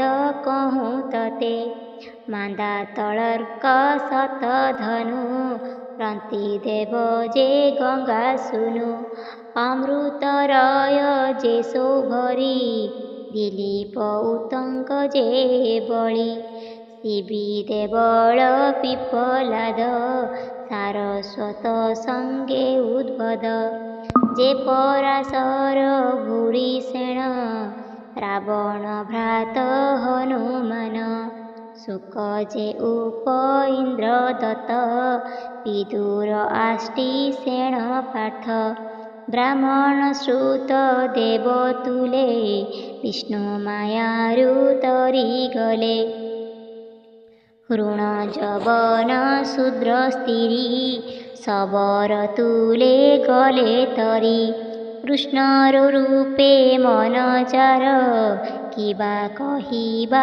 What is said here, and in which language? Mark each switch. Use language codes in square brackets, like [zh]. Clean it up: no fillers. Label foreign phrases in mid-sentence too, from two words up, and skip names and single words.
[or] କହୁଁ ତତେ ମାନ୍ଦା ତଳର୍କ ଶତଧନୁ ରନ୍ତି ଦେବ ଯେ ଗଙ୍ଗା ସୁନୁ ଅମୃତରୟ ଯେ ସୌଭରି ଦିলীପ ଉତ୍ତଙ୍କ ଯେ ବଳି ଶିବି ଦେବଳ ପିପଲାଦ ସାରସ୍ୱତ ସଙ୍ଗେ ଉଦ୍ଭଦ ଯେ ପରାଶର ଭୂରିସେଣ ରାବଣ ଭ୍ରାତ ହନୁମାନ ଶୁକ ଯେ ଉପ ଇନ୍ଦ୍ର ଦତ୍ତ ବିଦୁର ଆଷ୍ଟି ସେଣ ପାର୍ଥ ବ୍ରାହ୍ମଣ ଶ୍ରୁତ ଦେବତୁଲେ ବିଷ୍ଣୁ ମାୟାରୁ ତରି ଗଲେ ଋଣ ଜବନ ଶୂଦ୍ର ସ୍ତ୍ରୀ ଶବର ତୁଲେ ଗଲେ ତରି କୃଷ୍ଣର ରୂପେ ମନ ଜାର କିବା କହିବା